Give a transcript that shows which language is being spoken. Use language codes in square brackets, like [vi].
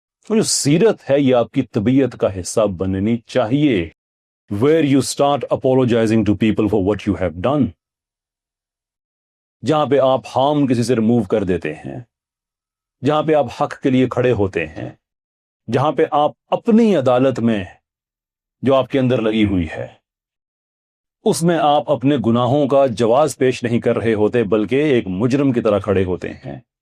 [ur] جو سیرت ہے یہ آپ کی طبیعت کا حصہ بننی چاہیے. [en] Where you start apologizing to people for what you have done. [ur] جہاں پہ آپ ہارم کسی سے ریموو کر دیتے ہیں, جہاں پہ آپ حق کے لیے کھڑے ہوتے ہیں, جہاں پہ آپ اپنی عدالت میں جو آپ کے اندر لگی ہوئی ہے اس میں آپ اپنے گناہوں کا جواز پیش نہیں کر رہے ہوتے, بلکہ ایک مجرم کی طرح کھڑے ہوتے ہیں.